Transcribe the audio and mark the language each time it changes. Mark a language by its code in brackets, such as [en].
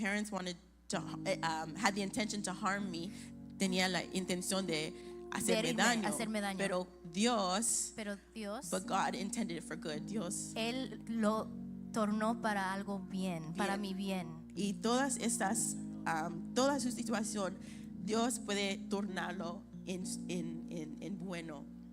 [en] wanted to, had the intention to harm me. [es] Tenía la intención de hacerme daño. Pero Dios, [en] but God intended it for good. [es] Dios, Él lo tornó para algo bien, para mi bien. Y toda su situación, Dios puede tornarlo en bueno.